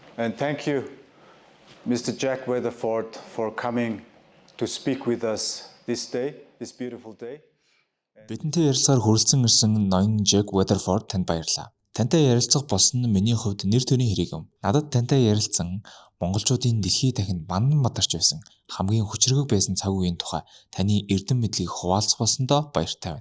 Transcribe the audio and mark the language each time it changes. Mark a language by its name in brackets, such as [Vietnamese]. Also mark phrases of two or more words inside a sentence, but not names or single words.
[English] And thank you, Mr. Jack Weatherford, for coming to speak with us this day, this beautiful day. [Mongolian] Бидэнтэй ярилцахаар хүрэлцэн ирсэн ноён Jack Weatherford танд баярлалаа. Тантай ярилцах болсон нь миний хувьд нэр төрийн хэрэг юм. Надад тантай ярилцсан монголчуудын дэлхий дахинд бандан мадарч байсан хамгийн хүчрэг байсан цаг үеийн тухай таны эрдэм мэдлийг хуваалцах болсондоо баяртай байна.